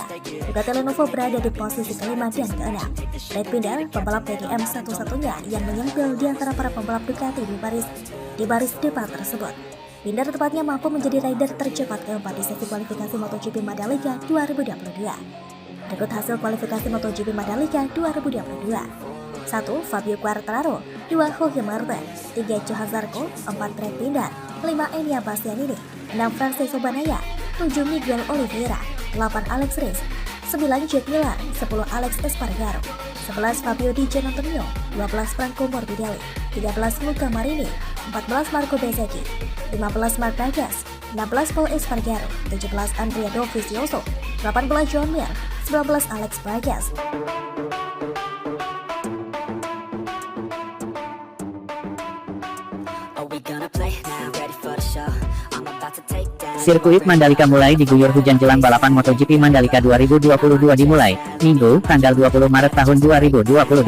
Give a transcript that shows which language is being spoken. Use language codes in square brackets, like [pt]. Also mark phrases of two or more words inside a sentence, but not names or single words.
[id] Ducati Lenovo berada di posisi kelima dan keenam. Brad Binder, pembalap PGM satu-satunya yang menyempil di antara para pembalap Ducati di baris depan tersebut. Binder tepatnya mampu menjadi rider tercepat keempat di sesi kualifikasi MotoGP Mandalika 2022. Berikut hasil kualifikasi MotoGP Mandalika 2022. 1. Fabio Quartararo, 2. Jorge Martin, 3. Johan Zarco, 4. Brad Binder, 5. Enea Bastianini, 6. Francesco Banaya, 7. Miguel Oliveira, 8. Alex Rins, 9. Jack Miller, 10. Alex Espargaro, 11. Fabio Di Giannantonio, 12. Franco Morbidelli, 13. Luca Marini, 14. Marco Bezzecchi, 15. Marc Marquez, 16. Paul Espargaro, 17. Andrea Dovizioso, 18. John Mir, 19. Alex Buygas. Sirkuit Mandalika mulai diguyur hujan jelang balapan MotoGP Mandalika 2022 dimulai, Minggu, tanggal 20 Maret tahun 2022.